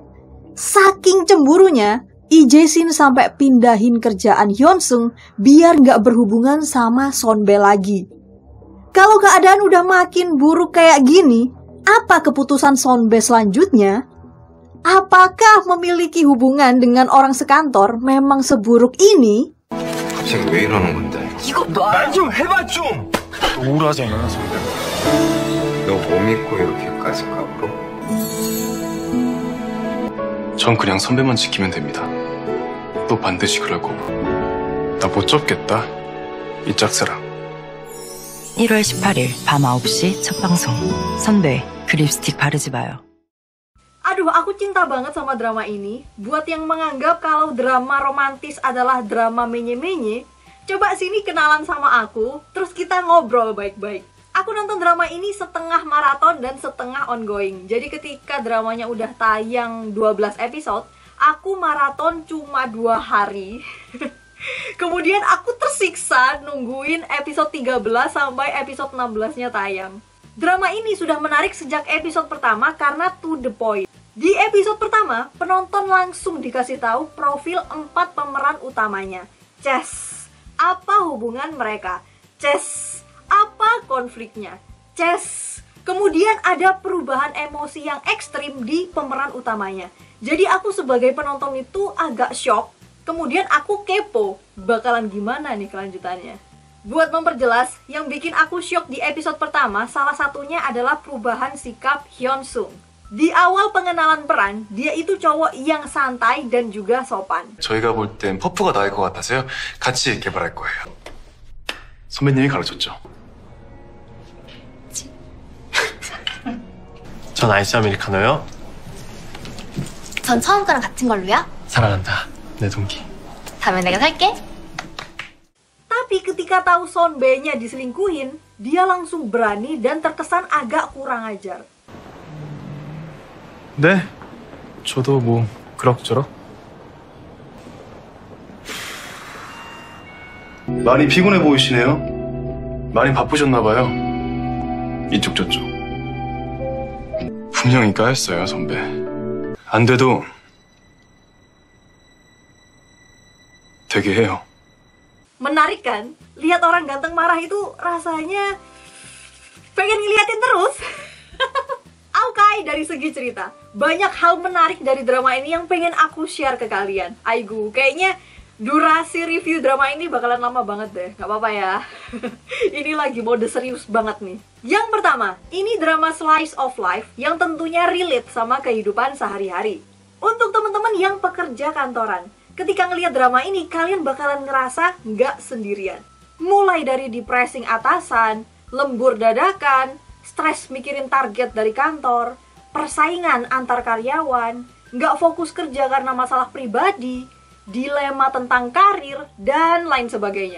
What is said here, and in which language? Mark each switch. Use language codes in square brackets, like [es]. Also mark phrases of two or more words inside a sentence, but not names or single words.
[id] Saking cemburunya, Lee Jae-shin sampai pindahin kerjaan Hyunsung biar nggak berhubungan sama Sonbe lagi. Kalau keadaan udah makin buruk kayak gini, apa keputusan Sonbe selanjutnya? Apakah memiliki hubungan dengan orang sekantor memang seburuk ini? [ko] 갑자기 왜 이러는 건데? 말 좀 해봐 좀! 우울하잖아, 선배. 너 뭐 믿고 이렇게까지 까불어? 전 그냥 선배만 지키면 됩니다. 또 반드시 그럴 거고. 나 못 접겠다. 이 짝사랑. 1월 18일 밤 9시 첫 방송. 선배, 그 립스틱 바르지 마요. [id] Aduh, aku cinta banget sama drama ini. Buat yang menganggap kalau drama romantis adalah drama menye-menye, coba sini kenalan sama aku, terus kita ngobrol baik-baik. Aku nonton drama ini setengah maraton dan setengah ongoing. Jadi ketika dramanya udah tayang 12 episode, aku maraton cuma 2 hari. Kemudian aku tersiksa nungguin episode 13 sampai episode 16-nya tayang. Drama ini sudah menarik sejak episode pertama karena [en] to the point. [id] Di episode pertama, penonton langsung dikasih tahu profil 4 pemeran utamanya. Ces, apa hubungan mereka? Ces, apa konfliknya? Ces, kemudian ada perubahan emosi yang ekstrim di pemeran utamanya. Jadi aku sebagai penonton itu agak shock. Kemudian aku kepo, bakalan gimana nih kelanjutannya. Buat memperjelas, yang bikin aku shock di episode pertama, salah satunya adalah perubahan sikap Hyunsung. Di awal pengenalan peran, dia itu cowok yang santai dan juga sopan. [ko] 저희가 볼 땐 퍼프가 나을 것 같아서요. 같이 개발할 거예요. 선배님이 가르쳤죠. 전 아이스 아메리카노요. 전 처음 거랑 같은 걸로요? 사랑한다, 내 동기. 다음에 내가 살게. [id] Tapi ketika tahu Sonbe-nya diselingkuhin, dia langsung berani dan terkesan agak kurang ajar. [ko] 네, 저도 뭐 그럭저럭. 많이 피곤해 보이시네요. 많이 바쁘셨나 봐요. 이쪽 저쪽. 분명히 까였어요, 선배. 안 돼도 되게 해요. [id] Menarik kan? Lihat orang ganteng marah itu rasanya pengen ngeliatin terus. Oke, dari segi cerita, banyak hal menarik dari drama ini yang pengen aku share ke kalian. Aigu, kayaknya durasi review drama ini bakalan lama banget deh. Gak apa-apa ya. Ini lagi mode serius banget nih. Yang pertama, ini drama [en] slice of life [id] yang tentunya relate sama kehidupan sehari-hari. Untuk teman-teman yang pekerja kantoran, ketika ngelihat drama ini, kalian bakalan ngerasa nggak sendirian. Mulai dari depressing atasan, lembur dadakan, stres mikirin target dari kantor, persaingan antar karyawan, nggak fokus kerja karena masalah pribadi, dilema tentang karir, dan lain sebagainya.